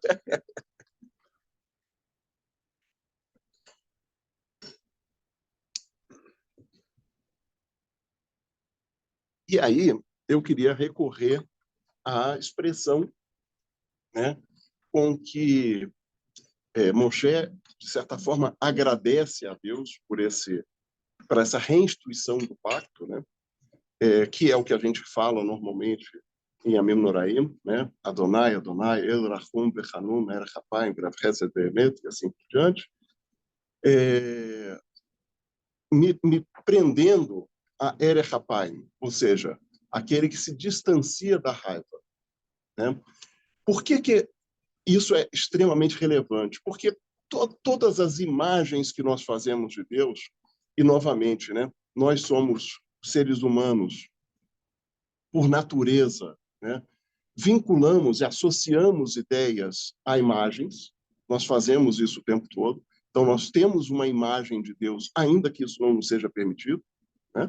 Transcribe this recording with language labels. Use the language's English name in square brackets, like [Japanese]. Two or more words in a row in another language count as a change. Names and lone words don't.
[Portuguese] E aí, eu queria recorrer à expressão, né, com que Moshe, de certa forma, agradece a Deus por essa reinstituição do pacto, né, que é o que a gente fala normalmente em [Hebrew] ימים נוראים, [Portuguese] né, [Hebrew] אדוני, אדוני, אל רחום וחנון, ארך אפיים, ורב חסד ואמת, [Portuguese] e assim por diante, me prendendo a [Hebrew] ארך אפיים, [Portuguese] ou seja, aquele que se distancia da raiva. Né? Por que isso é extremamente relevante? Porque todas as imagens que nós fazemos de Deus, e novamente, né, nós somos seres humanos por natureza, né, vinculamos e associamos ideias a imagens, nós fazemos isso o tempo todo, então nós temos uma imagem de Deus, ainda que isso não nos seja permitido, né?